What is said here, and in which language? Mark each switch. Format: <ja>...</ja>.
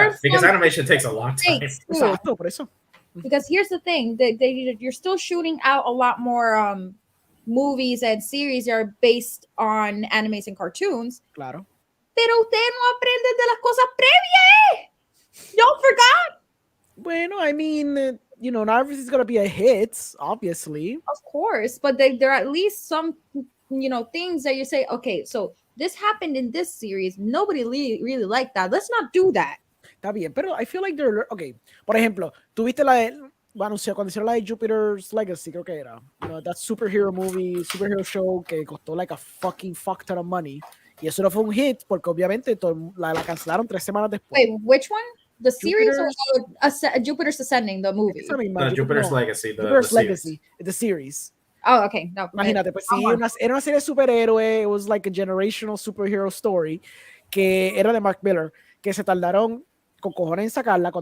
<en>because animation takes a long time.</en> <es>Exacto, por eso.</es> <en>Because here's the thing, you're still shooting out a lot more movies and series that are based on animes and cartoons.</en> <es>Claro. Pero usted no aprende de las cosas previas.</es> <en>Don't forget. Bueno, I mean, not everything's going to be a hit, obviously. Of course, but there are at least some, things that you say, okay, so this happened in this series. Nobody really liked that. Let's not do that.</en> <es>Está bien, pero</es> <en>I feel like they're...</en> <es>Okay, por ejemplo, tuviste cuando hicieron la de Jupiter's Legacy, creo que era.</es> <en>That superhero show</en> <es>que costó</es> <en>like a fucking fuck ton of money.</en> <es>Y eso no fue un hit porque obviamente la cancelaron 3 semanas después.</es> <en>Wait, which one? The series or Jupiter's Ascending, the movie? Jupiter's Legacy. Jupiter's Legacy, the series. Oh, okay. No,</en> <es>imagínate, pues sí, era una serie de superhéroe.</es> <en>It was like a generational superhero story</en> <es>que era de Mark Miller, que se tardaron con cojones en sacarla.</es>